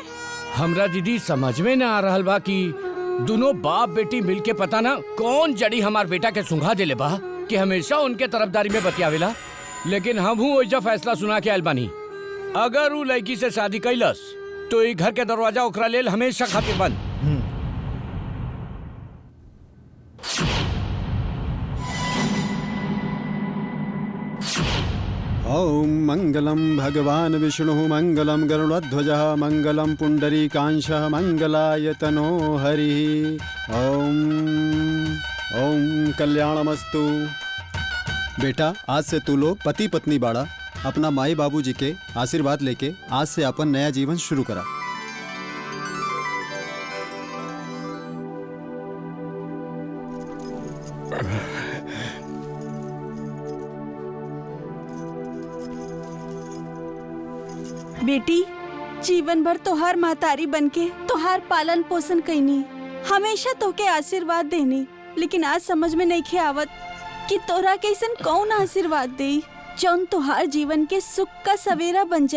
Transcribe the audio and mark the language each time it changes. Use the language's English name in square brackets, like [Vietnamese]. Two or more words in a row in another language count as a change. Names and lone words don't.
[Bhojpuri] हमरा दीदी समझ में न आ रहल बा कि दोनों बाप बेटी मिलके पता ना कौन जड़ी हमार बेटा के सुंघा देले बा कि हमेशा उनके तरफदारी में बतियावेला। लेकिन हम हूँ ओइजा फैसला सुना के आयल बानी, अगर वो लड़की से शादी कैलस तो ई घर के दरवाजा ओकरा लेल हमेशा खातिर बंद। [Sanskrit] ओम मंगलम भगवान विष्णु मंगलम गरुड़ध्वजः मंगलम पुंडरीकांशः मंगलाय तनो हरि। ओम ओम कल्याणमस्तु। [Bhojpuri] बेटा आज से तू लोग पति पत्नी बाड़ा, अपना माई बाबूजी के आशीर्वाद लेके आज से अपन नया जीवन शुरू करा। बेटी जीवन भर तोहार महतारी बनके तोहार पालन पोषण कैनी, हमेशा तोके आशीर्वाद देनी, लेकिन आज समझ में नहीं खे आवत कि तोरा कैसन कौन आशीर्वाद दे जौन तोहार जीवन के सुख का सवेरा बन जाए।